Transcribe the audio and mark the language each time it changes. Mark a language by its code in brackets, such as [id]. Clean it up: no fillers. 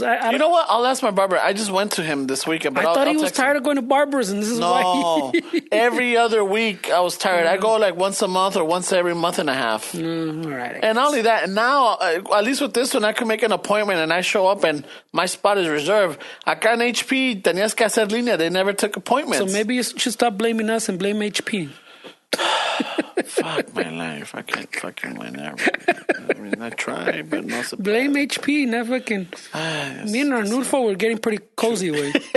[en] you know what? I'll ask my barber. I just went to him this weekend, but I thought he was tired of going to barbers, and this is why. Every other week I was tired. I go like once a month or once every month and a half. All right. And not only that, now at least with this one, I can make an appointment and I show up and my spot is reserved. [es] Acá en HP tenías que hacer línea. [en] They never took appointments. So maybe you should stop blaming us and blame HP. Fuck my life. I can't fucking win everything. I mean, I try, but no surprise. Blame HP, never fucking. Me and Arnulfo were getting pretty cozy with.